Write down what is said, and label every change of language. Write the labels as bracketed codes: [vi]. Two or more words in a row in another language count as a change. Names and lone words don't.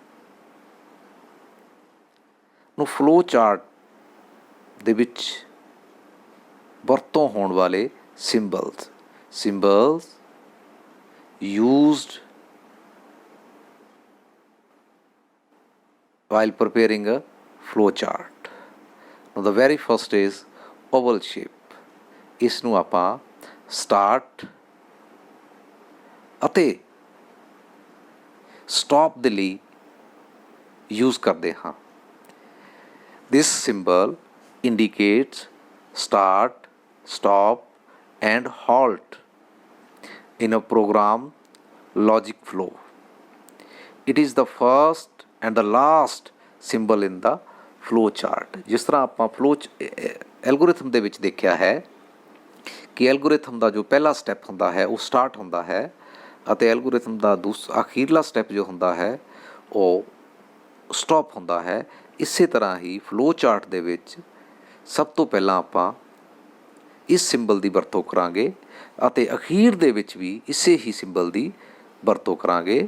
[pa] ਨੂੰ [en] flow chart [pa] ਦੇ ਵਿੱਚ ਵਰਤੋਂ ਹੋਣ ਵਾਲੇ ਸਿੰਬਲਸ [en] used while preparing a flow chart. Now the very first is oval shape. [pa] ਇਸ ਨੂੰ ਆਪਾਂ ਸਟਾਰਟ ਅਤੇ ਸਟਾਪ ਦੇ ਲਈ ਯੂਜ਼ ਕਰਦੇ ਹਾਂ। [en] This symbol indicates start, stop and halt in a program logic flow. It is the first and the last symbol in the flow chart. [pa] ਜਿਸ ਤਰ੍ਹਾਂ ਆਪਾਂ ਐਲਗੋਰਿਥਮ ਦੇ ਵਿੱਚ ਦੇਖਿਆ ਹੈ ਕਿ ਐਲਗੋਰਿਥਮ ਦਾ ਜੋ ਪਹਿਲਾ ਸਟੈਪ ਹੁੰਦਾ ਹੈ ਉਹ ਸਟਾਰਟ ਹੁੰਦਾ ਹੈ ਅਤੇ ਐਲਗੋਰਿਥਮ ਦਾ ਅਖੀਰਲਾ ਸਟੈਪ ਜੋ ਹੁੰਦਾ ਹੈ ਉਹ ਸਟਾਪ ਹੁੰਦਾ ਹੈ। ਇਸੇ ਤਰ੍ਹਾਂ ਹੀ [en] flow chart [pa] ਦੇ ਵਿੱਚ ਸਭ ਤੋਂ ਪਹਿਲਾਂ ਆਪਾਂ ਇਸ ਸਿੰਬਲ ਦੀ ਵਰਤੋਂ ਕਰਾਂਗੇ ਅਤੇ ਅਖੀਰ ਦੇ ਵਿੱਚ ਵੀ ਇਸੇ ਹੀ ਸਿੰਬਲ ਦੀ ਵਰਤੋਂ ਕਰਾਂਗੇ।